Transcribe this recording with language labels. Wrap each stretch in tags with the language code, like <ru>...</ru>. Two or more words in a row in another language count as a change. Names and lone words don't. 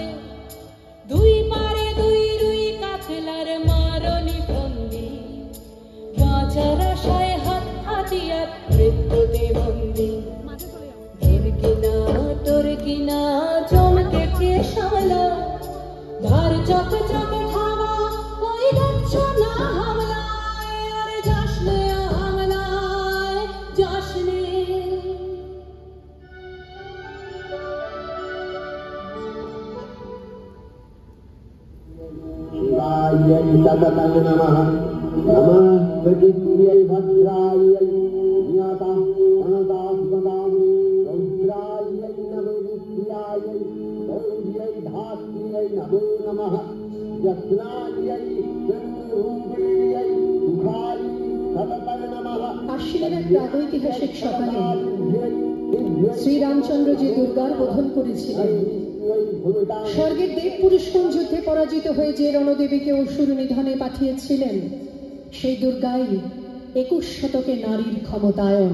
<bn>দুই পারে দুই রুই কাতলার মারনি বন্দি, বাঁচার আশায় হাত হাতিয়ার মৃত্যুতে বন্দি। এর কিনা তোর কিনা চমকে খেয়ে সামলা, ধার চক চকে খাওয়া ওই যাচ্ছ না হামলায়, আর যাস নে হামলায় যাস নে।</bn> <sa>शिवायै सततं नमः। नमः प्रकृत्यै भद्रायै ज्ञाता अनदास्पदां रौद्रायै नमो विद्यायै गौर्यै धात्र्यै नमो नमः। यत्नायै चन्द्ररूपिण्यै सुखायै सततं नमः।</sa> <bn>আশ্বিনের এক প্রাগৈতিহাসিক সকালে শ্রীরামচন্দ্র যে দুর্গার বোধন করেছিলেন, স্বর্গের দেব পুরুষোত্তম যুদ্ধে পরাজিত হয়ে যে রণদেবীকে অসুর নিধনে পাঠিয়েছিলেন, সেই দুর্গাই 21 শতকে নারীর ক্ষমতায়ন।</bn>